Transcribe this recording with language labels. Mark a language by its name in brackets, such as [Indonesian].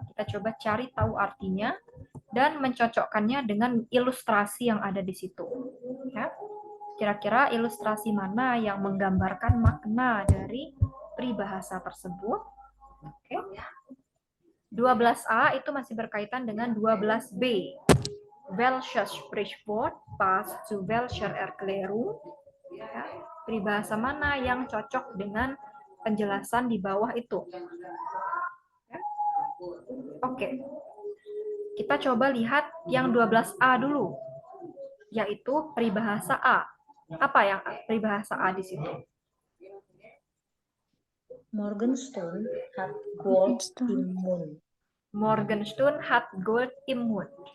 [Indonesian] Kita coba cari tahu artinya dan mencocokkannya dengan ilustrasi yang ada di situ. Ya. Kira-kira ilustrasi mana yang menggambarkan makna dari peribahasa tersebut? Oke. 12a itu masih berkaitan dengan 12b. [German] Welches Sprichwort passt zu welcher Erklärung? [Indonesian] Ya. Peribahasa mana yang cocok dengan penjelasan di bawah itu? Ya. Oke. Kita coba lihat yang 12A dulu, yaitu peribahasa A. Apa yang peribahasa A di situ? [German] Morgenstern hat Gold im Mund. Morgenstern hat Gold im Mund.